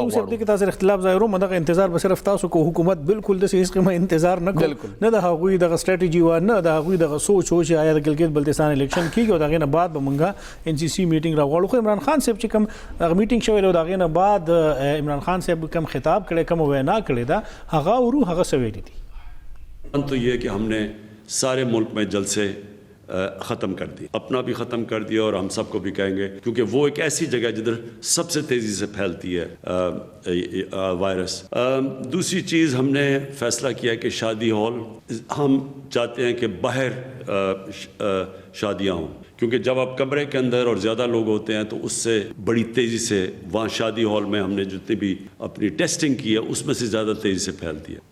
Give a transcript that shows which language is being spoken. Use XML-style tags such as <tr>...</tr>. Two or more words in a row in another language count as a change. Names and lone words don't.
<ps>نه فهم چې تاسو اختلاف ظاهرو دغه انتظار به صرف تاسو کو، حکومت بالکل د هیڅ قسمه انتظار نه کوي، نه د هغوی دغه سټراټیجي و نه د هغوی دغه سوچ و چې آیا د ګلګت بلتستان الیکشن کېږي او د هغې نه بعد به موږ ان سی سی میټینګ راوغواړو. خو عمران خان صاحب چې کوم هغه میټینګ شوی دی د هغې نه بعد عمران خان صاحب کوم خطاب کړی، کوم وینا کړې ده، هغه ورو هغه څه ویلي دي.</ps> <ur>تو یہ کہ ہم نے سارے ملک میں جلسے ختم کر دی، اپنا بھی ختم کر دیا اور ہم سب کو بھی کہیں گے، کیونکہ وہ ایک ایسی جگہ جدھر سب سے تیزی سے پھیلتی ہے وائرس. دوسری چیز ہم نے فیصلہ کیا کہ شادی ہال ہم چاہتے ہیں کہ باہر شادیاں ہوں، کیونکہ جب آپ کمرے کے اندر اور زیادہ لوگ ہوتے ہیں تو اس سے بڑی تیزی سے وہاں شادی ہال میں ہم نے جتنی بھی اپنی ٹیسٹنگ کی ہے اس میں سے زیادہ تیزی سے پھیلتی ہے.</ur>